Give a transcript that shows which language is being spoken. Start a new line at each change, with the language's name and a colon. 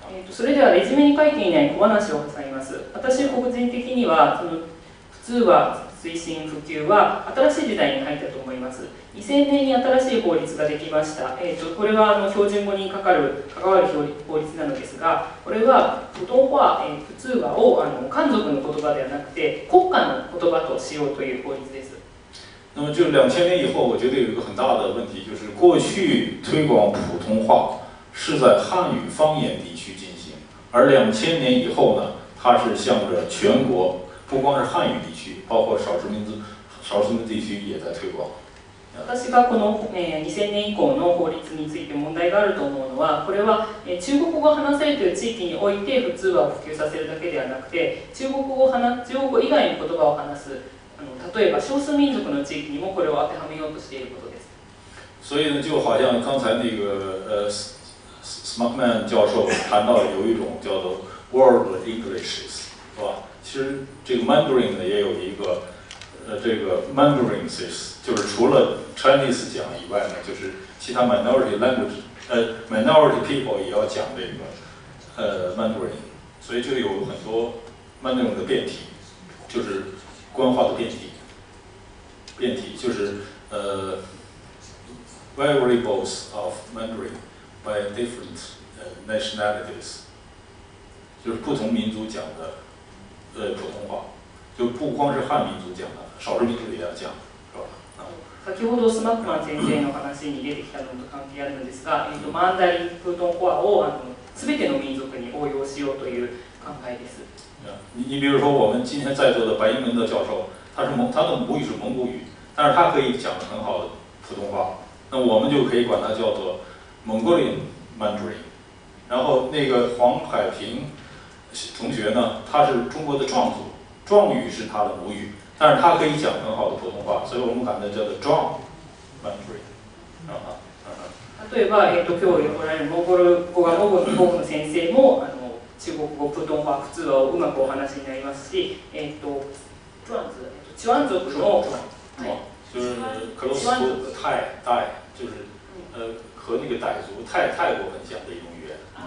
Japanese: それではレジュメに書いていない小話を挟みます。私個人的にはその普通話推進普及は新しい時代に入ったと思います。 2000年に新しい法律ができました。これは標準語に関わる法律なのですが、これは普通話、普通話を漢族の言葉ではなくて国家の言葉としようという法律です。
Chinese: 那么就2000年以后，我觉得有一个很大的问题，就是过去推广普通话是在汉语方言地区进行，而2000年以后呢，它是向着全国，不光是汉语地区，包括少数民族地区也在推广。
Japanese: 私がこの、2000年以降の法律について問題があると思うのは、これは、中国語が話されている地域において普通話を普及させるだけではなくて、中国語以外の言葉を話す、例えば少数民族の地域にもこれを当てはめようとしていることです。
Chinese: 所以呢，就好像刚才那个Smuckman 教授谈到有一种叫做 World Englishes， 是吧？其实这个 Mandarin 呢也有一个这个 Mandarinses， 就是除了 Chinese 讲以外呢，就是其他
English: minority language，minority people
Chinese: 也要讲这个Mandarin， 所以就有很多 Mandarin 的变体，就是官话的变体，就是
English: variables of Mandarin by different nationalities，
Chinese: 就是不同民族讲的普通話，就不光是漢民族講的，少数民族也要講，是吧？
Japanese: 先ほどスマックマン先生の話に出てきたのと関係あるのですが、マンダリンプートン話を全ての民族に応用しようという考えです。
Chinese: 你比如说我们今天在座的白英文的教授，他的母语是蒙古语，但是他可以讲很好的普通话，那我们就可以管它叫做
English: Mongolian Mandarin。
Chinese: 然后那个黄海平同学呢，他是中国的壮族，壮语是他的母语，但是他可以讲很好的普通话，所以我们管它叫做壮 Mandarin。
Japanese: 例えば、今日おられるモンゴル語が母語の先生も中国語プートン話普通話をうまくお話になりますし、チワン族の
Chinese: 就是
English: close to
Chinese: 泰，就是和那个傣族泰国很像的一种语言。